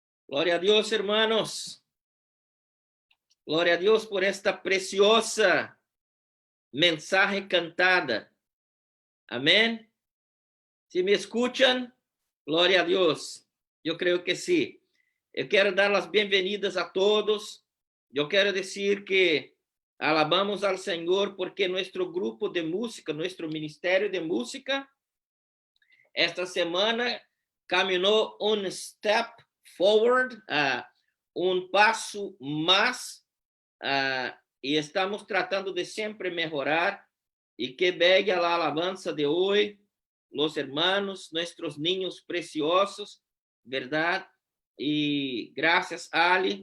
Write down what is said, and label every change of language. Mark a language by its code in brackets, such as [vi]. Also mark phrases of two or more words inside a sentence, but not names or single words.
[es] Gloria a Dios, hermanos. Gloria a Dios por esta preciosa mensaje cantada. Amén. Si me escuchan, gloria a Dios. Yo creo que sí. [pt] Eu quero dar as bem-vindas a todos. Eu quero dizer que [es] alabamos al Senhor porque nuestro grupo de música, nuestro ministerio de música, esta semana caminhou un [en] step forward, [es] un paso más, y estamos tratando de siempre mejorar. Y qué bella la alabanza de hoy, los hermanos, nuestros niños preciosos, ¿verdad? Y gracias, Ali.